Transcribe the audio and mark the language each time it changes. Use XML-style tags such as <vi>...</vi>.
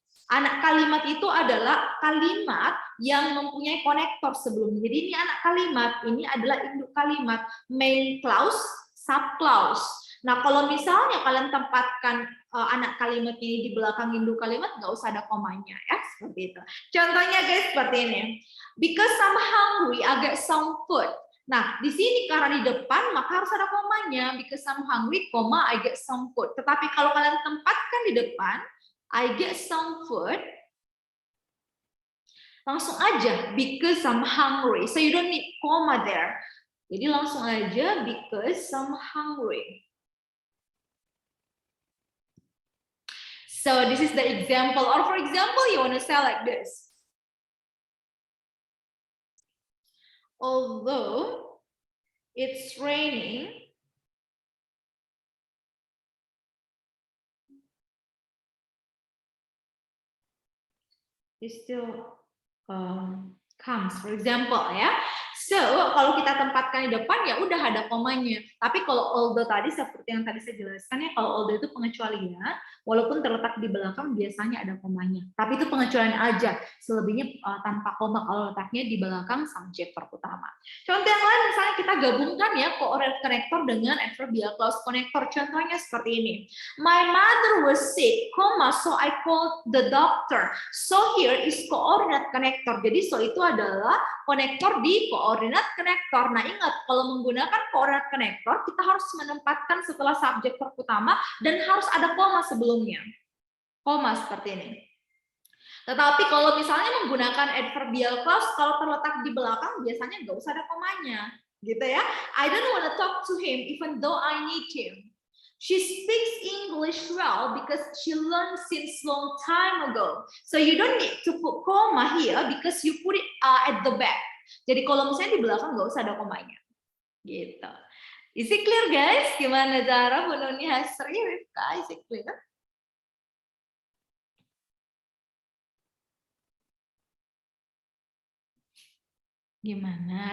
<id>Anak kalimat itu adalah kalimat yang mempunyai konektor sebelumnya. Jadi ini anak kalimat, ini adalah induk kalimat, main clause, subclause. Nah, kalau misalnya kalian tempatkan anak kalimat ini di belakang induk kalimat, nggak usah ada komanya ya, seperti itu. Contohnya guys seperti ini.</id> <en>Because I'm hungry, I get some food.</en> <id>Nah, di sini karena di depan maka harus ada komanya.</id> <en>Because I'm hungry, I get some food.</en> <id>Tetapi kalau kalian tempatkan di depan,</id> <en>I get some food,</en> <id>langsung aja</id> <en>because I'm hungry. So you don't need comma there.</en> <id>Jadi langsung aja</id> <en>because I'm hungry. So this is the example. Or for example, you want to say like this. Although it's raining, it still comes, for example ya.</en> <id>So kalau kita tempatkan di depan ya udah ada komanya. Tapi kalau although tadi seperti yang tadi saya jelaskan ya, kalau although itu pengecualian, walaupun terletak di belakang biasanya ada komanya. Tapi itu pengecualian aja. Selebihnya tanpa koma kalau letaknya di belakang subjek verb utama. Contoh yang lain misalnya kita gabungkan ya coordinate connector dengan adverbial clause connector. Contohnya seperti ini.</id> <en>My mother was sick, so I called the doctor. So here is coordinate connector.</en> <id>Jadi so itu adalah konektor di koordinat konektor. Nah, ingat kalau menggunakan koordinat konektor kita harus menempatkan setelah subjek verb utama dan harus ada koma sebelumnya. Koma seperti ini. Tetapi kalau misalnya menggunakan adverbial clause kalau terletak di belakang biasanya nggak usah ada komanya, gitu ya.</id> <en>I don't want to talk to him even though I need him. She speaks English well because she learned since long time ago. So you don't need to put comma here because you put it at the back.</en> <id>Jadi kalau misalnya di belakang nggak usah ada komanya. Gitu.</id> <en>Is it clear guys?</en> <id>Gimana</id> <en>Zara, Bu Nuni, Hasri, Rifka? Is it clear?</en> <id>Gimana?</id>